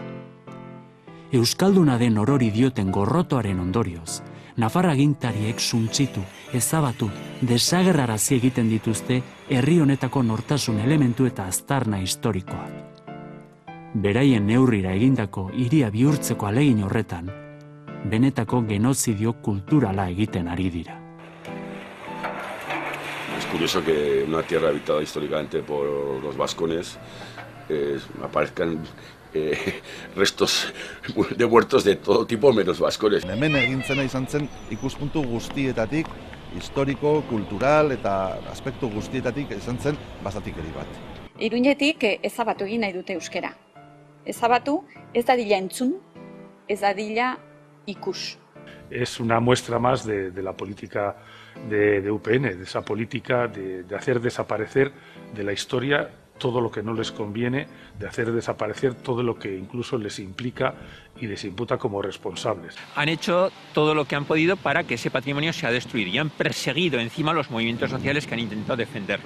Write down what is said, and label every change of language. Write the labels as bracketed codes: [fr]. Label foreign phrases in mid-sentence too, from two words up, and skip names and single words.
[eu] Euskalduna den orori dioten gorrotoaren ondorioz, Nafar agintariek suntsitu, ezabatu, desagerrarazi egiten dituzte herri honetako nortasun elementu eta aztarna historikoak. Beraien neurrira egindako hiria bihurtzeko ahalegin horretan, benetako genozidio kulturala egiten ari dira. [es] Es curioso que en una tierra habitada históricamente por los vascones aparezcan restos de muertos de todo tipo menos vascones. [eu] Hemen egintzena izan zen ikuspuntu guztietatik, historiko, kultural eta aspektu guztietatik izan zen basatikeri bat. Iruñetik ezabatu egin nahi dute euskera. Ezabatu ez dadila entzun, ez dadila ikus. [es] Es una muestra más de la política de UPN, de esa política de hacer desaparecer de la historia todo lo que no les conviene, de hacer desaparecer todo lo que incluso les implica y les imputa como responsables. Han hecho todo lo que han podido para que ese patrimonio sea destruido y han perseguido encima los movimientos sociales que han intentado defenderlo.